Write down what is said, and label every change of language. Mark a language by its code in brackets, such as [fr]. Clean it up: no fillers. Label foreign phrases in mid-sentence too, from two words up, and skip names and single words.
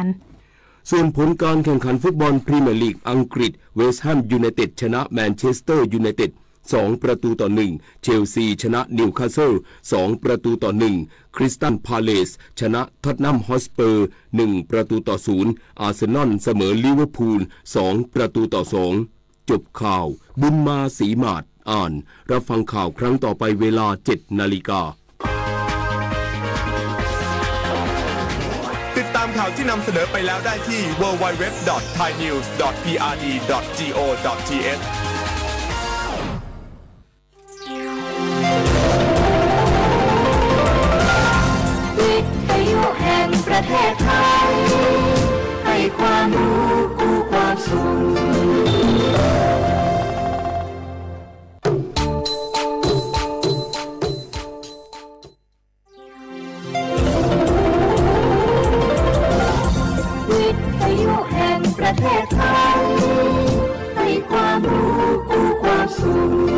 [th] ส่วนผลการแข่งขันฟุตบอลพรีเมียร์ลีกอังกฤษเวสต์แฮมยูไนเต็ดชนะแมนเชสเตอร์ยูไนเต็ด2-1 เชลซีชนะนิวคาสเซิล2-1 คริสตัลพาเลซชนะท็อตแนมฮอตสเปอร์1-0อาร์เซนอลเสมอลิเวอร์พูล2-2จบข่าวบุญมาศรีมาศอ่านรับฟังข่าวครั้งต่อไปเวลา 7 นาฬิกา ติดตามข่าวที่นำเสนอไปแล้วได้ที่ www.thainews.prd.go.th แห่งประเทศไทยให้ความรู้กู้ความสุข วิทยุแห่งประเทศไทยให้ความรู้กู้ความสุข